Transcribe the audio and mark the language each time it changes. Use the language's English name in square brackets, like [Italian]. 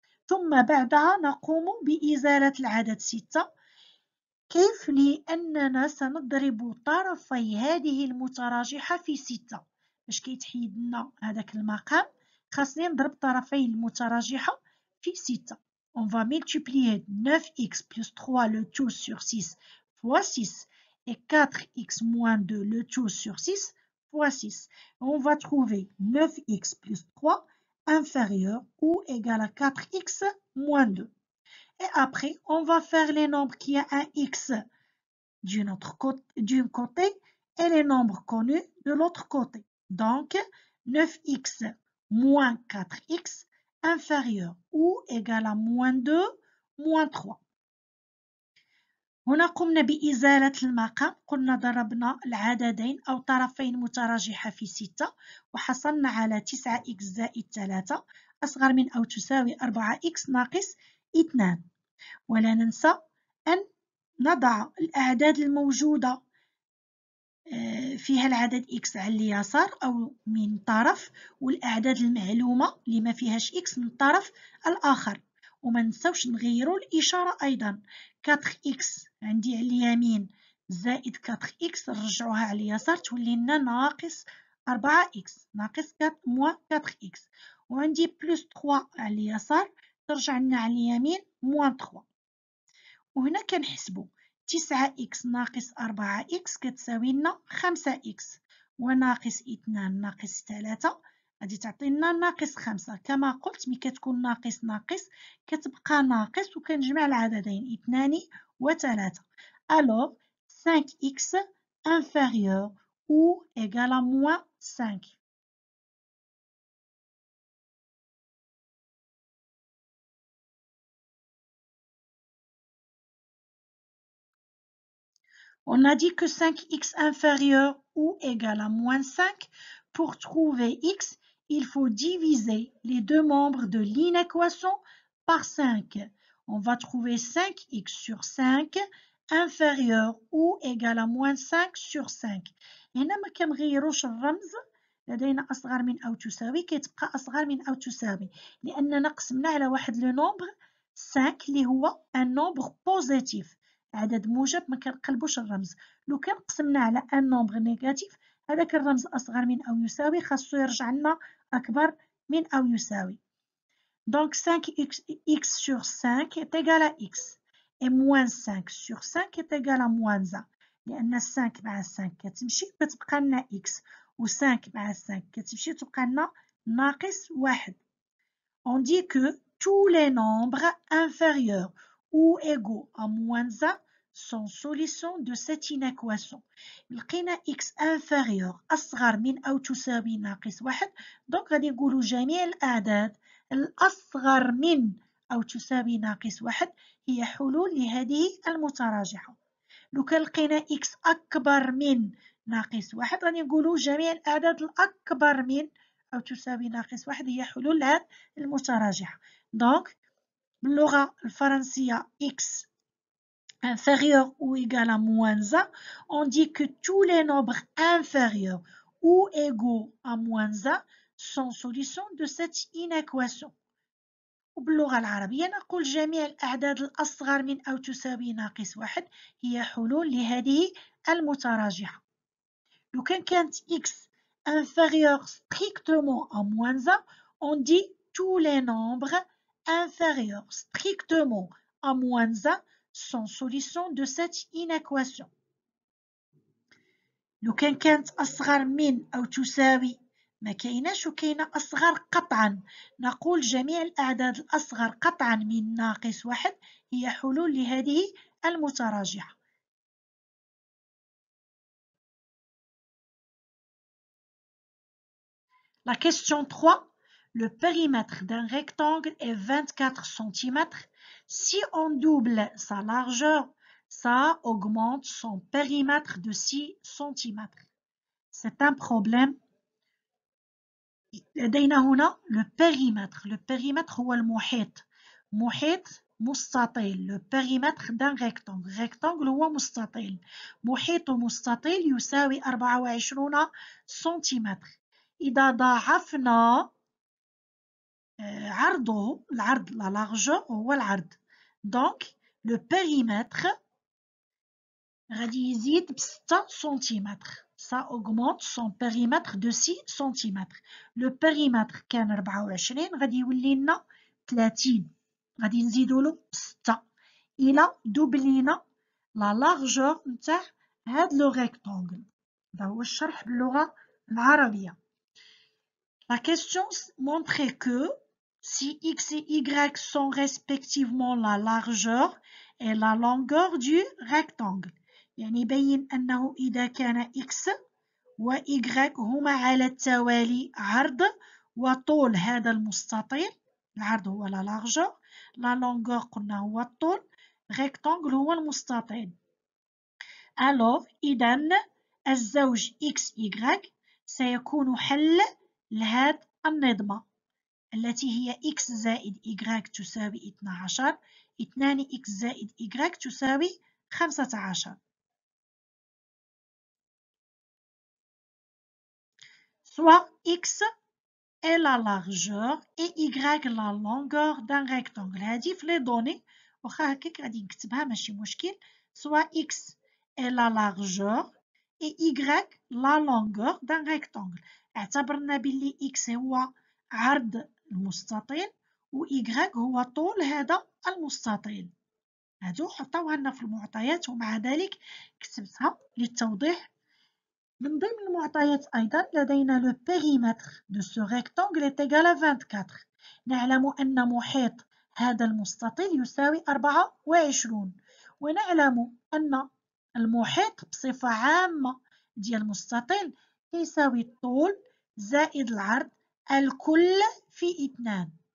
[Arabic] ثم بعدها نقوم بإزالة العدد 6. كيف؟ لأننا سنضرب طرفي هذه المتراجحة في 6. باش كيتحيد لنا هذاك المقام خاصني نضرب طرفي المتراجحة في 6. [French] On va multiplier 9x plus 3 le tout sur 6 fois 6 et 4x moins 2 le tout sur 6 fois 6. On va trouver 9x plus 3 inférieur ou égal à 4x moins 2. Et après, on va faire les nombres qui a un x d'un côté et les nombres connus de l'autre côté. Donc, 9x moins 4x inférieur ou égal à moins 2 moins 3. [Arabic] هنا قمنا بإزالة المقام. قلنا ضربنا العددين أو طرفين متراجحة في 6 وحصلنا على 9x زائد 3 أصغر من أو تساوي 4x ناقص 2. ولا ننسى أن نضع الأعداد الموجودة فيها العدد x على اليسار أو من طرف والأعداد المعلومة اللي ما فيهاش x من الطرف الآخر. وما ننساوش نغيروا الإشارة أيضا. 4x عندي على اليمين زائد 4x نرجعوها على اليسار تولي لنا ناقص 4x ناقص 4x وعندي بلس 3 على اليسار ترجع لنا على اليمين موان 3. وهنا كنحسبو 9x ناقص 4x كتساوي لنا 5x وناقص 2 ناقص 3 غادي تعطينا ناقص 5. كما قلت ملي كتكون ناقص ناقص كتبقى ناقص وكنجمع العددين 2 و 3. [French] Alors 5x inférieur ou égal à moins 5. On a dit que 5x inférieur ou égal à moins 5. Pour trouver x, il faut diviser les deux membres de l'inéquation par 5. On va trouver 5x sur 5 inférieur ou égal à moins 5 sur 5. [Arabic] هنا ما كنغيروش الرمز. لدينا أصغر من أو تساوي كتبقى أصغر من أو تساوي لأننا قسمنا على واحد لو نومبر 5 اللي هو [French] ان نومبر بوزيتيف [Arabic] عدد موجب ما كنقلبوش الرمز. لو كان قسمنا على [French] ان نومبر نيجاتيف [Arabic] هذاك الرمز أصغر من أو يساوي خاصو يرجع لنا أكبر من أو يساوي. [French] Donc 5x sur 5 est égal à x et moins 5 sur 5 est égal à moins 1 [Arabic] لأن 5 مع 5 كتمشي كتبقى لنا x و 5 مع 5 كتمشي تبقى لنا ناقص 1. [French] On dit que tous les nombres inférieurs ou égaux à moins 1 sont solutions de cette inéquation. [Arabic] لقينا x inférieur أصغر من أو تساوي ناقص 1 دونك غادي نقولوا جميع الأعداد الأصغر من أو تساوي ناقص 1 هي حلول لهذه المتراجحة. لو كان لقينا x أكبر من ناقص 1 غادي نقولوا جميع الأعداد الأكبر من أو تساوي ناقص 1 هي حلول لهذه المتراجحة. دونك باللغة الفرنسية [French] x inférieur ou égal à moins 1, on dit que tous les nombres inférieurs ou égaux à moins 1 sont solutions de cette inéquation. [Arabic] وباللغة العربية نقول جميع الأعداد الأصغر من أو تساوي ناقص 1 هي حلول لهذه المتراجحة. لو كانت [French] x inférieure strictement à moins 1, on dit tous les nombres inférieurs strictement à moins 1 sont solution de cette inéquation. [Arabic] لو كانت أصغر من أو تساوي ما كايناش وكاينة أصغر قطعا، نقول جميع الأعداد الأصغر قطعا من ناقص 1 هي حلول لهذه المتراجعة. [French] La question 3. Le périmètre d'un rectangle est 24 cm. Si on double sa largeur, ça augmente son périmètre de 6 cm. C'est un problème. [Arabic] لدينا هنا le périmètre هو المحيط، محيط مستطيل. [French] le périmètre d'un rectangle [Arabic] هو مستطيل، محيط مستطيل يساوي 24 سنتيمتر. إذا ضاعفنا عرضه، العرض لا largeur هو العرض، دونك لو بيريمتر غادي يزيد ب6 سنتيمتر. [French] ça augmente son périmètre de 6 cm. [Arabic] لو بيريمتر كان 24 غادي يولي لنا 30، غادي نزيدو له 6 إلى دوبلينا لا largeur نتاع هاد لو rectangle. هذا هو الشرح باللغة العربية. [French] La question montrait que si x et y sont respectivement la largeur et la longueur du rectangle، [Arabic] يعني يبين أنه إذا كان x و y هما على التوالي عرض وطول هذا المستطيل، العرض هو la largeur، la longueur قلنا هو الطول، rectangle هو المستطيل. alors إذن الزوج x y سيكون حل لهذه النظمة التي هي x زائد y تساوي 12، 2x زائد y تساوي 15. [French] soit x est la largeur et y la longueur d'un rectangle. [Arabic] هذه [French] في لي دوني، [Arabic] واخا هكاك غادي نكتبها ماشي مشكل. [French] soit x est la largeur et y la longueur d'un rectangle. [Arabic] اعتبرنا باللي x هو عرض المستطيل و y هو طول هذا المستطيل. هادو حطوها لنا في المعطيات ومع ذلك كتبتها للتوضيح. من ضمن المعطيات أيضا لدينا [French] le périmètre de ce rectangle est égal à 24. [Arabic] نعلم أن محيط هذا المستطيل يساوي 24، ونعلم أن المحيط بصفة عامة ديال المستطيل يساوي الطول زائد العرض الكل في 2.